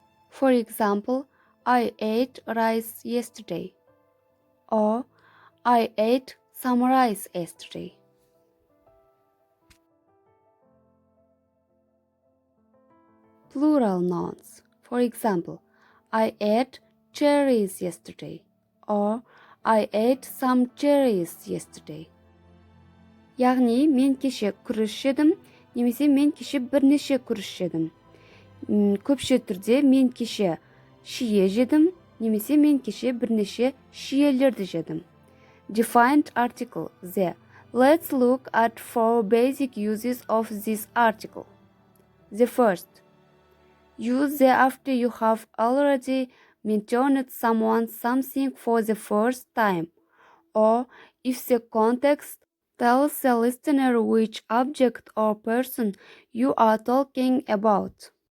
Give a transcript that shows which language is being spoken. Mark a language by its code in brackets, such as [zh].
[en] For example, I ate rice yesterday, or I ate some rice yesterday. Plural nouns. For example, I ate cherries yesterday, or I ate some cherries yesterday. [kk] Яғни мен кеше күріш жедім, немесе мен кеше бірнеше күріш жедім. Көпше түрде мен кеше шие жедім, немесе мен кеше бірнеше шиелерді жедім. [en] Defined article the. Let's look at 4 basic uses of this article. The first. Use the after you have already mentioned someone something for the first time, or if the context tells the listener which object or person you are talking about.